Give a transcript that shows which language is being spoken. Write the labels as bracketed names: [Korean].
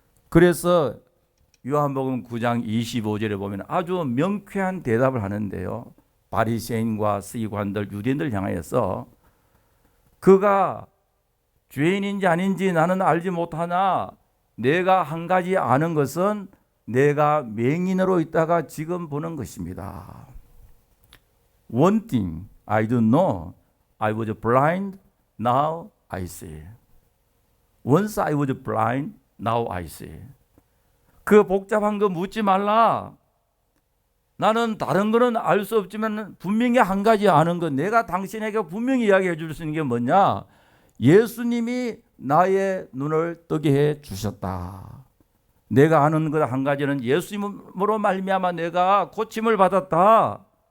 [Korean] 그래서 요한복음 9장 25절에 보면 아주 명쾌한 대답을 하는데요, 바리새인과 서기관들, 유대인들 향하여서 그가 죄인인지 아닌지 나는 알지 못하나 내가 한 가지 아는 것은 내가 맹인으로 있다가 지금 보는 것입니다. [English] One thing I do know, I was blind, now I see. Once I was blind, now I see. [Korean] 그 복잡한 거 묻지 말라. 나는 다른 거는 알 수 없지만 분명히 한 가지 아는 건, 내가 당신에게 분명히 이야기해 줄 수 있는 게 뭐냐? 예수님이 나의 눈을 뜨게 해 주셨다. 내가 아는 것 한 가지는 예수님으로 말미암아 내가 고침을 받았다.